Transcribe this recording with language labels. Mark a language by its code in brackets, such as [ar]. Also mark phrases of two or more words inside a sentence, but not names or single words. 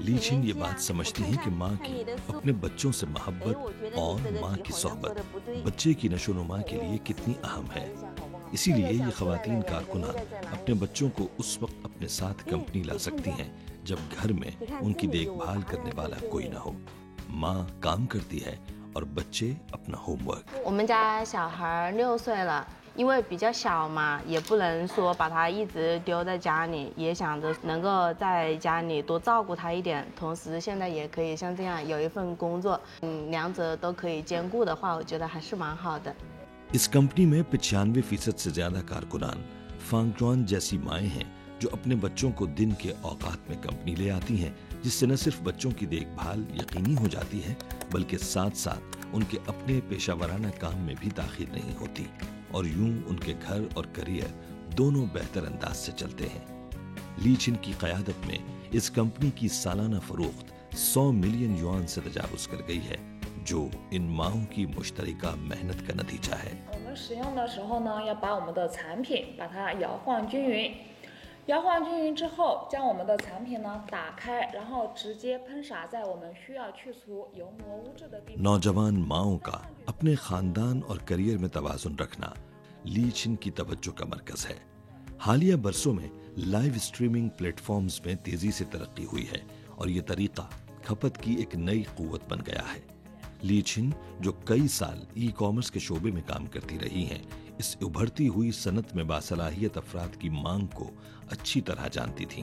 [ur] لی چن یہ بات سمجھتی ہیں کہ ماں کی اپنے بچوں سے محبت اور ماں کی صحبت بچے کی نشوونما کے لیے کتنی اہم ہے. اسی لیے یہ خواتین کارکنان اپنے بچوں کو اس وقت اپنے ساتھ کمپنی لا سکتی ہیں جب گھر میں ان کی دیکھ بھال کرنے والا کوئی نہ ہو. ماں کام کرتی ہے اور بچے اپنا ہوم ورک. [zh] 我们家小孩6岁了，因为比较小嘛，也不能说把他一直丢在家里，也想着能够在家里多照顾他一点，同时现在也可以像这样有一份工作，两者都可以兼顾的话，我觉得还是蛮好的。 [ur] اس کمپنی میں 95% سے زیادہ کارکنان فانگ توان جیسی مائیں ہیں جو اپنے بچوں کو دن کے اوقات میں کمپنی لے آتی ہیں، جس سے نہ صرف بچوں کی دیکھ بھال یقینی ہو جاتی ہے بلکہ ساتھ ساتھ ان کے اپنے پیشہ ورانہ کام میں بھی تاخیر نہیں ہوتی اور یوں ان کے گھر اور کیریئر دونوں بہتر انداز سے چلتے ہیں. لی چھن کی قیادت میں اس کمپنی کی سالانہ فروخت 100 ملین یوآن سے تجاوز کر گئی ہے، جو ان ماہوں کی مشترکہ محنت کا نتیجہ ہے. [zh] 我们使用的时候呢，要把我们的产品把它摇晃均匀，摇晃均匀之后，将我们的产品呢打开，然后直接喷洒在我们需要去除油膜污渍的地方。 [ur] نوجوان ماؤں کا اپنے خاندان اور کیریئر میں توازن رکھنا لی چھن کی توجہ کا مرکز ہے. حالیہ برسوں میں [en] live streaming platforms [ur] میں تیزی سے ترقی ہوئی ہے اور یہ طریقہ کھپت کی ایک نئی قوت بن گیا ہے. لی چھن جو کئی سال ای کامرس کے شعبے میں کام کرتی رہی ہیں، اس ابھرتی ہوئی صنعت میں باصلاحیت افراد کی مانگ کو اچھی طرح جانتی تھیں.